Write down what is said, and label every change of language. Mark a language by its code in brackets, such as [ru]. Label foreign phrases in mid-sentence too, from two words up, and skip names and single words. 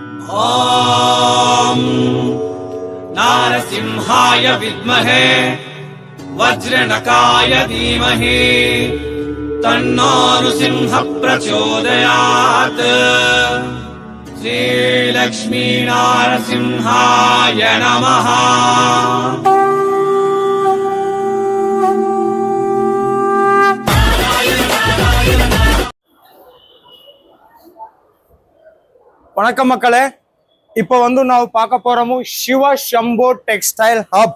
[sa] ॐ नारसिंहाय विद्महे वज्रनकाय धीमहि तन्नो नृसिंह प्रचोदयात्। श्रीलक्ष्मी नारसिंहाय नमः। [ta] வணக்கம் மக்களே, இப்போ ನಾವು பார்க்க போறோம் சிவ ஷம்பு டெக்ஸ்டைல் ஹப்.